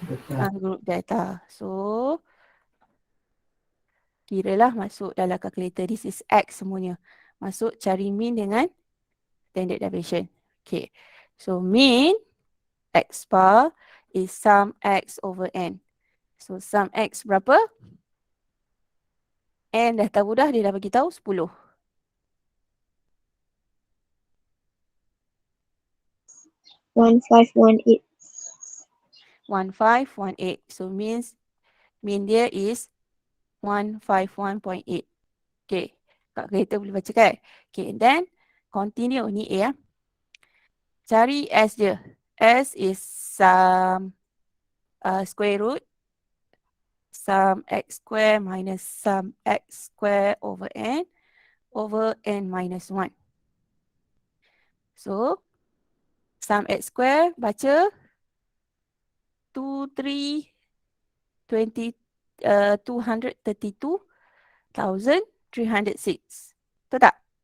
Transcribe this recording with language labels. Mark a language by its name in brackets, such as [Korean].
[English] Ungroup data. So kiralah masuk dalam calculator. This is X semuanya. Masuk cari mean dengan standard deviation. Okay. So mean X bar is sum X over N. So sum X berapa? [Malay] N dah tahu dah, dia dah bagi tahu 10. [English] 1518. 1518. So means mean dia is 151.8. Okay. [Malay] Calculator boleh baca kan? [English] Okay. And then continue ni A. Cari S dia. S is sum square root sum X square minus sum X square over N over n minus 1. So, sum x square baca 232,306. Betul tak?